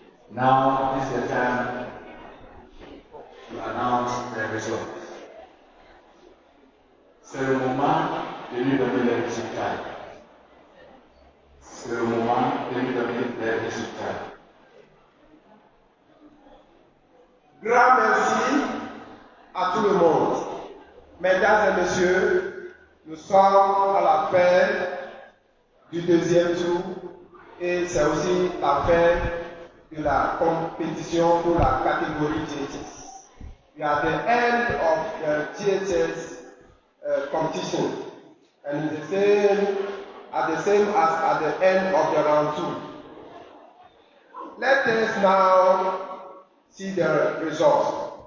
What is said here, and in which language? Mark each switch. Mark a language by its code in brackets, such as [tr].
[en] Now is the time to announce the results. [fr] C'est le moment de lui donner les résultats. C'est le moment de lui donner les résultats. Grand merci à tout le monde. Mesdames et messieurs, nous sommes à la fin du deuxième tour et c'est aussi la fin de la compétition pour la catégorie DHS. [en] We are at the end of the DHS competition, and the same as at the end of the round 2. Let us now see the results.